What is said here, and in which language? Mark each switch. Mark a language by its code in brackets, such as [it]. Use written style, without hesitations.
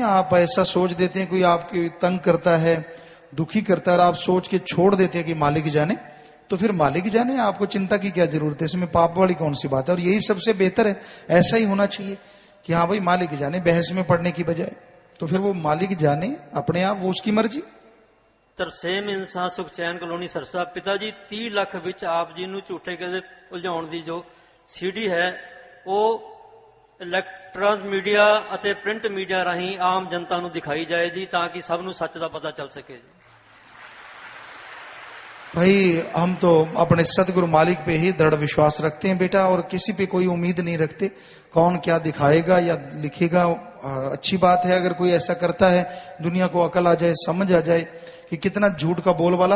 [hi] आप ऐसा सोच देते हैं कोई आपकी तंग करता है, दुखी करता है और आप सोच के छोड़ देते हैं कि मालिक जाने, तो फिर मालिक जाने, आपको चिंता की क्या जरूरत है? इसमें पाप वाली कौन सी बात है? और यही सबसे बेहतर है, ऐसा ही होना चाहिए कि हाँ भाई मालिक जाने, बहस में पड़ने की बजाय। तो फिर वो मालिक जाने अपने आप, वो उसकी मर्जी। तरसेम इंसान सुख चैन कॉलोनी सरसा। [pa] पिताजी, 30 ਲੱਖ ਵਿੱਚ ਆਪ ਜੀ ਨੂੰ ਝੂਠੇ ਕਹਿੰਦੇ ਉਲਝਾਉਣ ਦੀ ਜੋ ਸੀਡੀ ਹੈ ਉਹ ਇਲੈਕਟ੍ਰੋਨਿਕ ਮੀਡੀਆ ਅਤੇ ਪ੍ਰਿੰਟ ਮੀਡੀਆ ਰਾਹੀਂ ਆਮ ਜਨਤਾ ਨੂੰ ਦਿਖਾਈ ਜਾਏ ਜੀ, ਤਾਂ ਕਿ ਸਭ ਨੂੰ ਸੱਚ ਦਾ ਪਤਾ ਚੱਲ ਸਕੇ ਜੀ। [hi] भाई हम तो अपने सतगुरु मालिक पे ही दृढ़ विश्वास रखते हैं बेटा, और किसी पे कोई उम्मीद नहीं रखते कौन क्या दिखाएगा या लिखेगा। अच्छी बात है अगर कोई ऐसा करता है, दुनिया को अकल आ जाए, समझ आ जाए कि कितना झूठ का बोलबाला।